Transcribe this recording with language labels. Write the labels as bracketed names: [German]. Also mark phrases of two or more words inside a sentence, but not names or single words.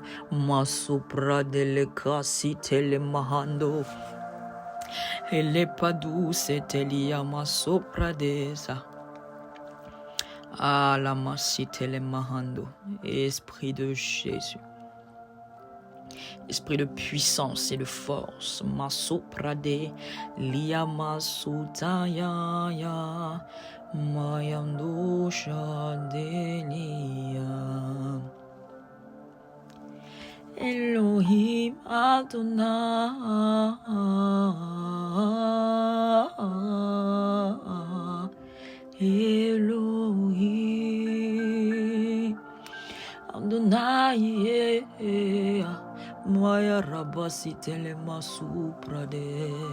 [French] Ma sopra delle casite le mahando. Elle est pas douce, elle a ma sopradesa. Ah, la massite le mahando. Esprit de Jésus. Esprit de puissance et de force. Ma soprade. Lia ma sutaya ya. Mayando shadelia. Elohim Adonai, Elohim Adonai, Maya Rabasi Telema Suprade.